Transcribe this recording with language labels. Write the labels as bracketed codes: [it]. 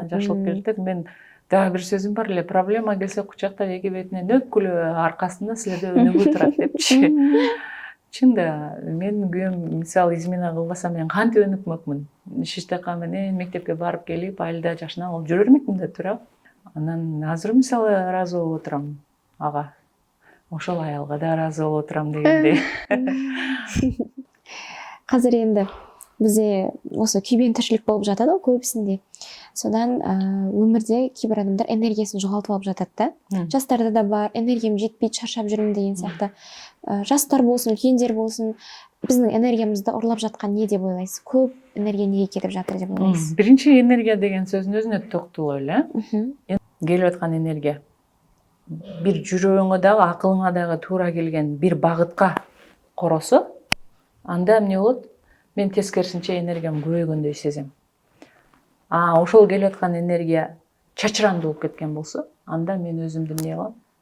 [ky] Артынан жакшылык келет. Мен дагы бир сөзүм бар эле, проблема келсе кучактап эки бетинен өпкүлөө, аркасында силерде өнүгүү турат депчи. Чын да, мен күйөөм мисалы измена кылбаса мен кантип өнүкмөкмүн? Шиштака менен мектепке барып келип, айылда жашына алып жүрө бермекмин да, туурабы? Анан азыр мисалы ыраазы болуп отурам ага. Ошол аялга да ыраазы болуп отурам дегендей. [kk] Казыр енді бізде осы күйбең тіршілік болып жатады ғой көбісінде. Содан өмірде кейбір адамдар энергиясын жоғалтып алып жатады да. Жастарда да бар, энергиям жетпейді, шаршап жүрмін деген сияқты. Жастар болсын, үлкендер болсын, біздің энергиямызды ұрлап жатқан не деп ойлайсыз? Көп энергия неге кетіп жатыр деп ойлайсыз? [ky] Биринчи энергия деген сөзүн өзүнө токтололу, келип аткан энергия. Бир жүрөгүңө дагы, акылыңа дагы туура келген бир багытка коросо, анда эмне болот? Мен тескерисинче энергиям көбөйгөндөй сезем. Ошол келип аткан энергия чачыранды болуп кеткен болсо, анда мен өзүмдү эмне кылам?